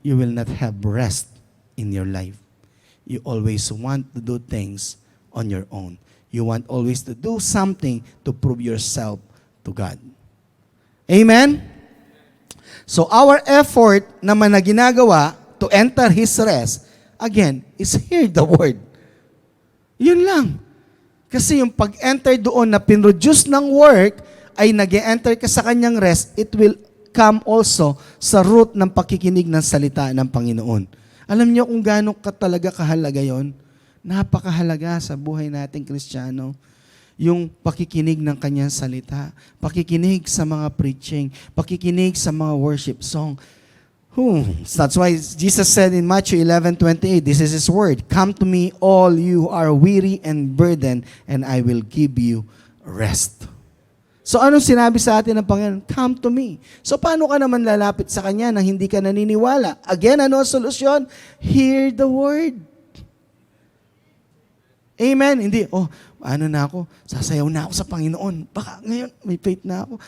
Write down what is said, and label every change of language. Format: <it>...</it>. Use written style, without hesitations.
<en>You will not have rest in your life. You always want to do things on your own. You want always to do something to prove yourself to God. Amen? So our effort</en> <tl>naman na ginagawa</tl> <en>to enter His rest, again, is hear the word.</en> <tl>Yun lang. Kasi yung pag-enter doon na pinroduce ng work, ay nag-enter ka sa kanyang rest,</tl> <en>it will come also</en> <tl>sa root ng pakikinig ng salita ng Panginoon. Alam niyo kung gaano ka talaga kahalaga yon? Napakahalaga sa buhay nating Kristiyano. Yung pakikinig ng kanyang salita, pakikinig sa mga preaching, pakikinig sa mga worship song.</tl> <en>That's why Jesus said in Matthew 11:28, this is His word, come to me all you are weary and burdened, and I will give you rest.</en> <tl>So anong sinabi sa atin ng Panginoon?</tl> <en>Come to me.</en> <tl>So paano ka naman lalapit sa Kanya nang hindi ka naniniwala?</tl> <en>Again,</en> <tl>ano ang solusyon?</tl> <en>Hear the word.</en> <tl>Amen? Hindi, ano na ako? Sasayaw na ako sa Panginoon. Baka ngayon, may faith na ako.</tl>